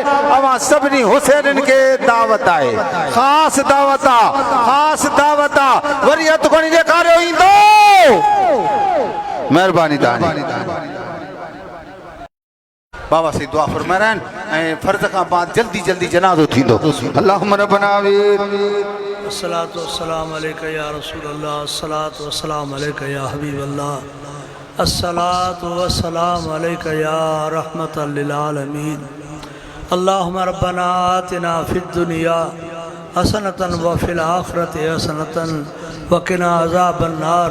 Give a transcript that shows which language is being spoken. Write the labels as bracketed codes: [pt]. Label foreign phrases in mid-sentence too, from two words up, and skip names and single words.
[sd] अवां सभिनी हुसैननि खे दावत आहे, ख़ासि दावत आहे, वरी हथ खणी ॾेखारियो ईंदो। महिरबानी तव्हांजी। बाबा से दुआ फरमाइनि ऐं फर्ज़ खां बाद जल्दी जनाज़ो थींदो। [ar] اللهم ربنا الصلاة والسلام عليك يا رسول الله، الصلاة والسلام عليك يا حبيب الله، الصلاة والسلام عليك يا رحمة للعالمين. اللهم ربنا آتنا في الدنيا حسنة وفي الآخرة حسنة وقنا عذاب النار.